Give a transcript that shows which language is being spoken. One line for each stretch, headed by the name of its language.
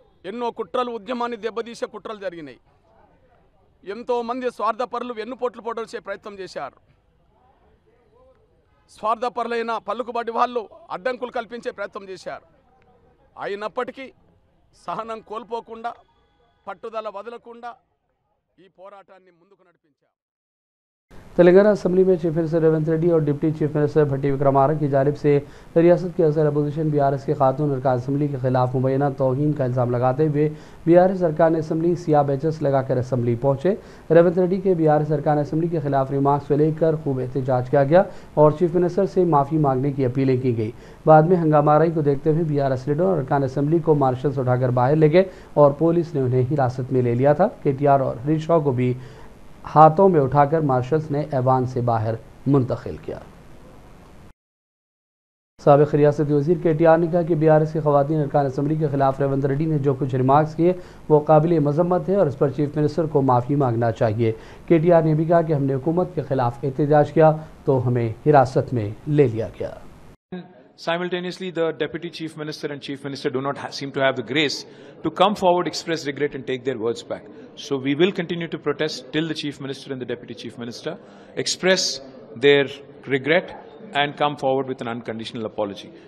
Telugu: ఎన్నో కుట్రలు, ఉద్యమాన్ని దెబ్బతీసే కుట్రలు జరిగినాయి. ఎంతోమంది స్వార్థపరులు వెన్నుపోట్లు పొడిచే ప్రయత్నం చేశారు. స్వార్థపరులైన పలుకుబడి వాళ్ళు అడ్డంకులు కల్పించే ప్రయత్నం చేశారు. అయినప్పటికీ సహనం కోల్పోకుండా, పట్టుదల వదలకుండా ఈ పోరాటాన్ని ముందుకు నడిపించారు.
Hindi: तेलंगाना असेंबली में चीफ मिनिस्टर रेवंत रेड्डी और डिप्टी चीफ मिनिस्टर भट्टी विक्रमार्का की जानिब से रियासत के असर अपोजिशन BRS के खातून अरकान असेंबली के खिलाफ मुबैना तौहीन का इल्ज़ाम लगाते हुए BRS अरकान असेंबली सियाह बैचेस लगाकर असेंबली पहुँचे। रेवंत रेड्डी के BRS अरकान असेंबली के खिलाफ रिमार्क्स को लेकर खूब एहतजाज किया गया और चीफ मिनिस्टर से माफ़ी मांगने की अपीलें की गई। बाद में हंगामाराई को देखते हुए BRS लीडर और अरकान असेंबली को मार्शल्स उठाकर बाहर ले गए और पुलिस ने उन्हें हिरासत में ले लिया था। KTR और हरीश को भी हाथों में उठाकर मार्शल्स ने ऐवान से बाहर मुंतकिल किया। साबिक़ रियासती वज़ीर KTR ने कहा कि BRS की ख़वातीन अरकान असेंबली के खिलाफ रेवंत रेड्डी ने जो कुछ रिमार्क्स किए वो काबिल मज़म्मत है और इस पर चीफ मिनिस्टर को माफ़ी मांगना चाहिए। KTR ने भी कहा कि हमने हुकूमत के खिलाफ एहतजाज किया तो हमें हिरासत में ले लिया गया।
English: Simultaneously, the Deputy Chief Minister and Chief Minister do not seem to have the grace to come forward, express regret and take their words back. So we will continue to protest till the Chief Minister and the Deputy Chief Minister express their regret and come forward with an unconditional apology.